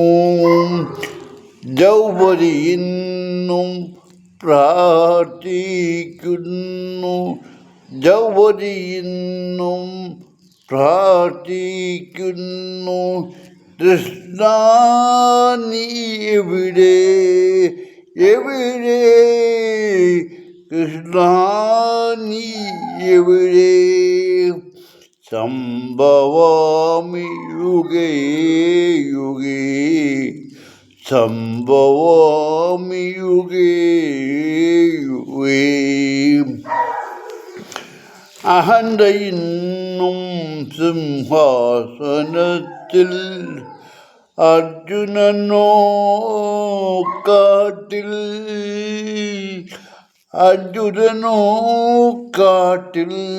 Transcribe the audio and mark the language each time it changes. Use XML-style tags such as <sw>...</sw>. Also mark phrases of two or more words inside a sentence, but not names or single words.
<ml>ദ്രൗപദി ഇന്നും പ്രാർത്ഥിക്കുന്നു ദ്രൗപദി ഇന്നും പ്രാർത്ഥിക്കുന്നു. കൃഷ്ണ നീ എവിടെ എവിടെ കൃഷ്ണ നീ എവിടെ</ml> <sa>സംഭവാമി യുഗേ യുഗേ സംഭവാമി യുഗേ യുഗേ.</sa> <ml>അഹന്തയിന്നും സിംഹാസനത്തിൽ അർജുനനോ കാട്ടിൽ അർജുനനോ കാട്ടിൽ.</ml>